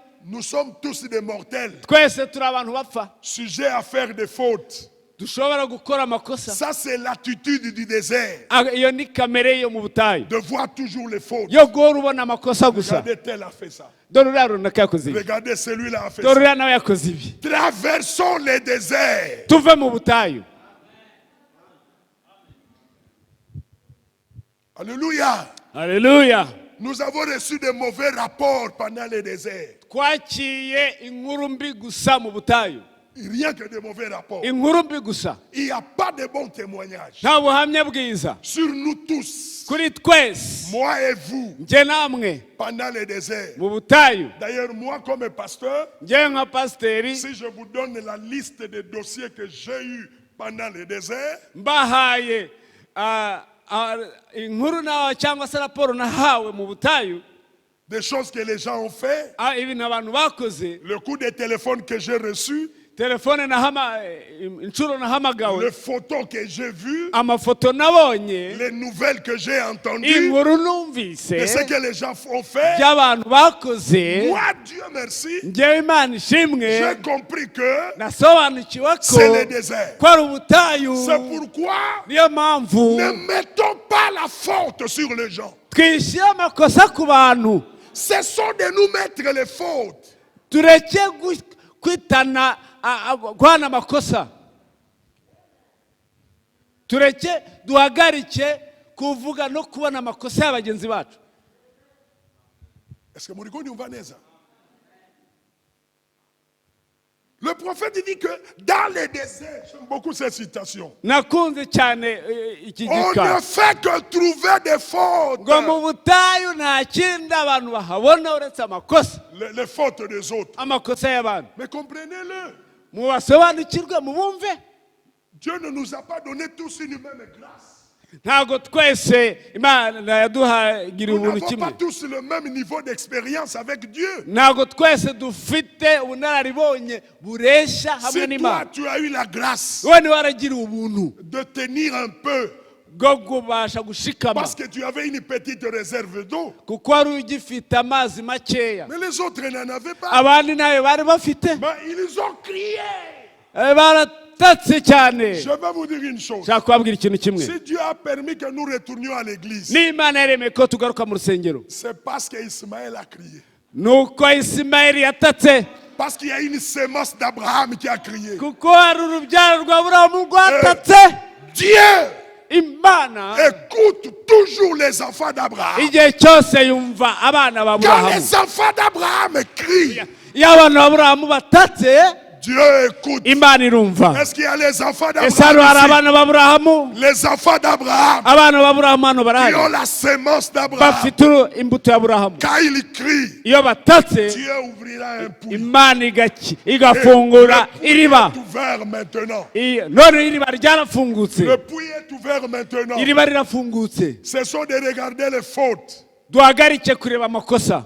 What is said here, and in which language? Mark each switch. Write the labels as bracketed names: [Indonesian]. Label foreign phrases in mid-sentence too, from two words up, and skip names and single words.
[French] Nous sommes tous des mortels, [Kinyarwanda] twese turi abantu bapfa, [French] sujets à faire des fautes. [Kinyarwanda] dushobora gukora amakosa. [French] Ça, c'est l'attitude du désert. [Kinyarwanda] iyo ni kamere yo mu butayu, [French] De voir toujours les fautes. [Kinyarwanda] yo guhora ubona amakosa gusa. [French] Regardez, tel a fait ça. [Kinyarwanda] dore uriya runaka yakoze ibi, [French] Regardez, celui-là a fait [Kinyarwanda] dore [French] ça. [Kinyarwanda] uriya nawe yakoze ibi. [French] Traversons les déserts. [Kinyarwanda] tuve mu butayu. [French] Alléluia. [Kinyarwanda] haleluya. [French] Nous avons reçu de mauvais rapports pendant les déserts. [Kinyarwanda] twakiye inkuru mbi gusa mu butayu. [French] Rien que de mauvais rapports. [Kinyarwanda] inkuru mbi gusa [French] Il n'y a pas de bons témoignages. [Kinyarwanda] nta buhamya bwiza [French] Sur nous tous, [Kinyarwanda] kuri twese [French] moi et vous, [Kinyarwanda] njye namwe [French] pendant le désert. [Kinyarwanda] mu butayu [French] D'ailleurs, moi, comme pasteur, [Kinyarwanda] njye nka pasiteri [French] si je vous donne la liste des dossiers que j'ai eus pendant le désert, [Kinyarwanda] mbahaye inkuru nawe cyangwa se raporo nahawe mu butayu [French] des choses que les gens ont fait, [Kinyarwanda] ibintu abantu bakoze [French] le coup de téléphone que j'ai reçu, [Kinyarwanda] telefone inshuro nahamagawe [French] les photos que j'ai vues, [Kinyarwanda] amafoto nabonye [French] les nouvelles que j'ai entendues, [Kinyarwanda] inkuru numvise [French] de ce que les gens ont fait. [Kinyarwanda] by'abantu bakoze [French] Moi, Dieu merci, [Kinyarwanda] njyewe imana ishimwe [French] j'ai compris que [Kinyarwanda] nasobanukiwe ko [French] c'est le désert. [Kinyarwanda] ko ari ubutayu [French] C'est pourquoi [Kinyarwanda] niyo mpamvu [French] ne mettons pas la faute sur les gens. [Kinyarwanda] twishyire amakosa ku bantu [French] Cessons de nous mettre les fautes. [Kinyarwanda] tureke kwitana guhana amakosa tureke duhagarike kuvuga no kubona amakosa y'abagenzi bacu. [French] Est-ce que Moriko nous va naître? Le prophète dit que dans les déserts, j'aime beaucoup cette citation, [Kinyarwanda] nakunze cyane iki [French] on [Kinyarwanda] gika [French] ne fait que trouver des fautes. [Kinyarwanda] ngo mu butayu nta kindi abantu bahabona uretse amakosa [French] Les fautes des autres. [Kinyarwanda] amakosa y'abantu. [French] Mais comprenez-le, [Kinyarwanda] mubasobanukirwe mubumve [French] Dieu ne nous a pas donné tous une même grâce. [Kinyarwanda] ntabwo twese imana yaduhagira [French] Nous [Kinyarwanda] ubuntu [French] n'avons [Kinyarwanda] kimwe [French] pas tous le même niveau d'expérience avec Dieu. [Kinyarwanda] ntabwo twese dufite ubunararibonye bureshya hamwe [French] Si toi, [Kinyarwanda] n'imana. [French] tu as eu la grâce [Kinyarwanda] wowe niwe waragiriwe ubuntu [French] de tenir un peu [Kinyarwanda] bwo kubasha gushikama [French] parce que tu avais une petite réserve d'eau, [Kinyarwanda] kuko wari ugifite amazi makeya [French] mais les autres n'en avaient pas. [Kinyarwanda] abandi nayo bari bafite [French] Mais ils ont crié. [Kinyarwanda] baratatse cyane. [French] Je vais vous dire une chose. [Kinyarwanda] nshaka kubabwira ikintu kimwe [French] Si Dieu a permis que nous retournions à l'église, [Kinyarwanda] n'imana yaremeye ko tugaruka mu rusengero [French] c'est parce qu'Ismaël a crié. [Kinyarwanda] nuko isimayeli yatatse [French] Parce qu'il y a une sémence d'Abraham qui a crié. [Kinyarwanda] kuko hari urubyaro rwa burahamu rwatatse. [French] Dieu [Kinyarwanda] imana [French] écoute toujours les enfants d'Abraham. [Kinyarwanda] igihe cyose yumva abana ba [French] Quand [Kinyarwanda] burahamu. [French] les enfants d'Abraham crient, [Kinyarwanda] iyo abana ba burahamu batatse [French] Dieu écoute. [Kinyarwanda] imana irumva. [French] Est-ce qu'il y a les enfants [Kinyarwanda] ese hano hari [French] d'Abraham ici? [Kinyarwanda] abana ba burahamu [French] Les enfants d'Abraham [Kinyarwanda] abana ba burahamu hano [French] qui ont [Kinyarwanda] barahari [French] la sémence d'Abraham. [Kinyarwanda] bafite imbuto ya burahamu. [French] Quand ils crient, [Kinyarwanda] iyo batatse [French] Dieu ouvrira un puits. [Kinyarwanda] imana igafungura [French] Le puits [Kinyarwanda] iriba. [French] est ouvert maintenant. [Kinyarwanda] none iriba ryarafungutse. [French] Le puits est ouvert maintenant. [Kinyarwanda] iriba rirafungutse. [French] Cessons de regarder les fautes. [Kinyarwanda] duhagarike kureba amakosa